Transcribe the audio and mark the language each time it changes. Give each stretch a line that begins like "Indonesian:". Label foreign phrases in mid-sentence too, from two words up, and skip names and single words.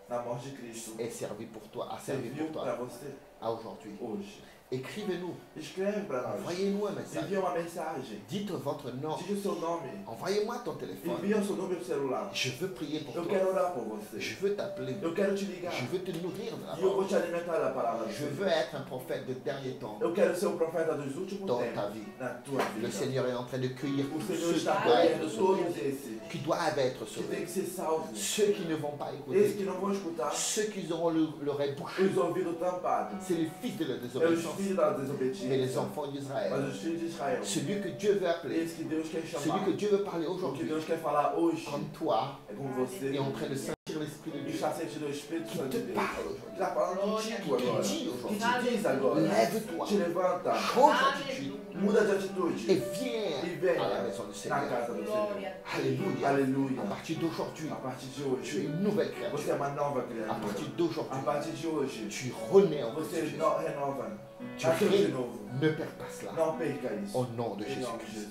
French: est servie pour toi, a servi pour
Portuguese: serviu para
French: toi.
Portuguese: você.
French: à aujourd'hui.
Portuguese: hoje.
French: Écrivez-nous,
Portuguese: Escreve para nós.
French: envoyez-nous un message.
Portuguese: Envia uma mensagem.
French: Dites votre nom,
Portuguese: Diga o seu nome.
French: envoyez-moi ton téléphone.
Portuguese: Envia o seu número do celular.
French: Je veux prier pour
Portuguese: Eu
French: toi.
Portuguese: quero orar por você.
French: Je veux t'appeler.
Portuguese: Eu quero te ligar.
French: Je veux te nourrir de la
Portuguese: E eu vou
French: parole.
Portuguese: te alimentar da palavra de
French: Je
Portuguese: Deus.
French: veux être un prophète de dernier temps
Portuguese: Eu quero ser o profeta dos últimos
French: dans
Portuguese: tempos
French: ta vie.
Portuguese: na tua
French: Le
Portuguese: vida.
French: Seigneur est en train de cueillir
Portuguese: O
French: tous
Portuguese: Senhor
French: ceux
Portuguese: está
French: qui doivent
Portuguese: colhendo
French: être
Portuguese: todos
French: sauvés.
Portuguese: esses
French: Qui doivent être
Portuguese: que têm
French: sauvés.
Portuguese: que ser salvos.
French: Ceux qui ne vont pas
Portuguese: Esses
French: écouter.
Portuguese: que não vão escutar,
French: Ceux qui auront l'oreille bouchée.
Portuguese: os ouvidos tampados.
French: C'est les fils de la
Portuguese: É os
French: désobéissance.
Portuguese: filhos da
French: Mais les
Portuguese: desobediência.
French: enfants
Portuguese: Mas
French: d'Israël.
Portuguese: os filhos de Israel.
French: Celui que Dieu veut appeler.
Portuguese: Esse que Deus quer
French: Celui
Portuguese: chamar.
French: que Dieu veut parler
Portuguese: O que
French: aujourd'hui.
Portuguese: Deus quer falar hoje
French: Comme toi.
Portuguese: é com você.
French: Est en train de sentir l'Esprit de
Portuguese: E
French: Dieu.
Portuguese: está sentindo o Espírito
French: Qui
Portuguese: Santo
French: te
Portuguese: de Deus.
French: parle aujourd'hui.
Portuguese: Está falando contigo agora.
French: Qui te dit
Portuguese: Que
French: aujourd'hui.
Portuguese: te diz agora.
French: Lève-toi.
Portuguese: Te levanta.
French: Change d'attitude.
Portuguese: Muda de atitude.
French: Et viens
Portuguese: E venha
French: à la maison du
Portuguese: na
French: Seigneur.
Portuguese: casa do Senhor.
French: Alléluia.
Portuguese: Aleluia.
French: À partir d'aujourd'hui,
Portuguese: A partir de
French: tu es
Portuguese: hoje,
French: une nouvelle
Portuguese: você é
French: créature.
Portuguese: uma nova
French: À
Portuguese: criatura.
French: partir
Portuguese: A
French: d'aujourd'hui,
Portuguese: partir de hoje,
French: tu renais en
Portuguese: você
French: Christ Jésus.
Portuguese: renova.
French: Tu
Portuguese: Nasceu de
French: règnes.
Portuguese: novo.
French: Ne perds pas cela.
Portuguese: Não perca isso.
French: Au nom de
Portuguese: Em nome de
French: Jésus-Christ.